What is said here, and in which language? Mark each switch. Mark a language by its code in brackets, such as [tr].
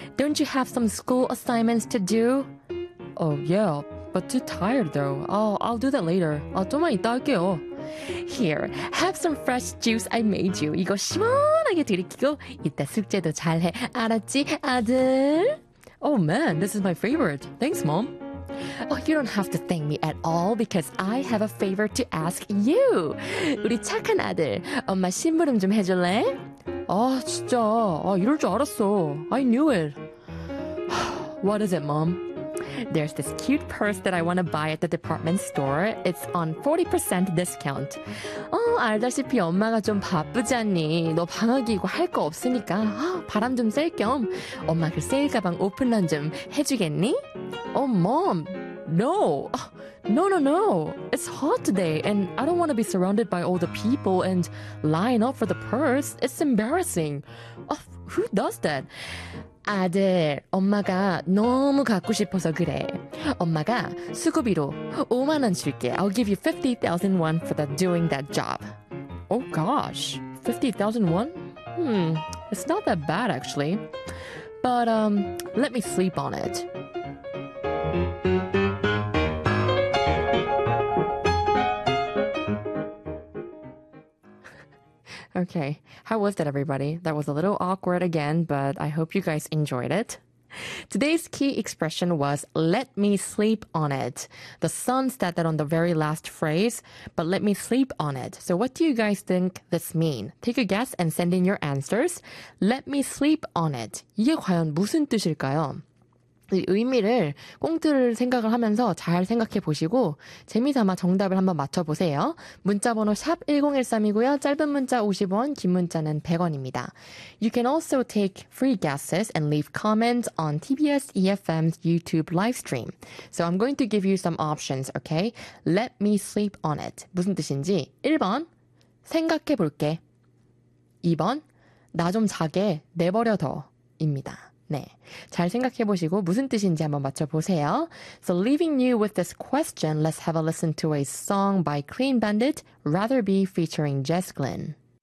[en] Don't you have some school assignments to do? Oh, yeah, but too tired, though. I'll do that later. [ko] 좀만 이따 할게요. [en] Here, have some fresh juice I made you. [ko] 이거 시원하게 들이키고 이따 숙제도 잘해. 알았지, 아들? [en] Oh, man, this is my favorite. Thanks, Mom. Oh, you don't have to thank me at all because I have a favor to ask you. [ko] 우리 착한 아들, 엄마 심부름 좀 해줄래? 아, 진짜. 아, 이럴 줄 알았어. [en] I knew it. What is it, Mom? There's this cute purse that I want to buy at the department store. It's on 40% discount. [ko] 어, 알다시피 엄마가 좀 바쁘잖니. 너 방학이고 할 거 없으니까 바람 좀 쐴 겸 엄마 그 세일 가방 오픈런 좀 해주겠니? [en] Oh, Mom, no. No, no, no. It's hot today, and I don't want to be surrounded by all the people and line up for the purse. It's embarrassing. Oh, who does that? [ko] 아들, 엄마가 너무 갖고 싶어서 그래. 엄마가 수고비로 5만 원 줄게. [en] I'll give you 50,000 won for the doing that job. Oh, gosh. 50,000 won? It's not that bad, actually. But, let me sleep on it. Okay, how was that, everybody? That was a little awkward again, but I hope you guys enjoyed it. Today's key expression was, let me sleep on it. The sun said that on the very last phrase, but let me sleep on it. So what do you guys think this mean? Take a guess and send in your answers. Let me sleep on it. [ko] 이게 과연 무슨 뜻일까요? 의미를 꽁트를 생각을 하면서 잘 생각해 보시고 재미삼아 정답을 한번 맞춰보세요. 문자번호 샵1013이고요. 짧은 문자 50원, 긴 문자는 100원입니다. [en] You can also take free guesses and leave comments on TBS EFM's YouTube live stream. So I'm going to give you some options, okay? Let me sleep on it. [ko] 무슨 뜻인지 1번 생각해 볼게 2번 나 좀 자게 내버려 둬 입니다. 네, 잘 생각해보시고 무슨 뜻인지 한번 맞춰보세요. [en] So leaving you with this question, let's have a listen to a song by Clean Bandit, Rather Be featuring Jess Glynn.